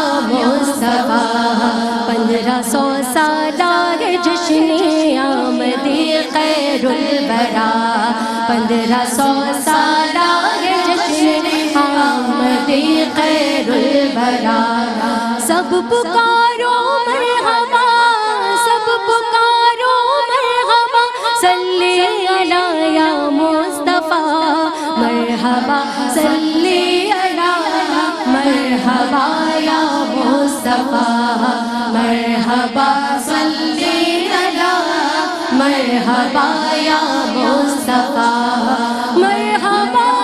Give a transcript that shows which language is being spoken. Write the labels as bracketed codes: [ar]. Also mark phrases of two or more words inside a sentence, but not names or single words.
[ur] مصطفیٰ 1500 سالہ جشن آمد خیر الورا 1500 سالہ جشن آمد خیر الورا سب پکارو مرحبا سب پکارو مرحبا [ar] صلی علی [ur] یا مصطفیٰ مرحبا [ar] صلی علی [ur] مرحبا یا مصطفیٰ مرحبا [ar] صلی علی [ur] مرحبا یا مصطفیٰ مرحبا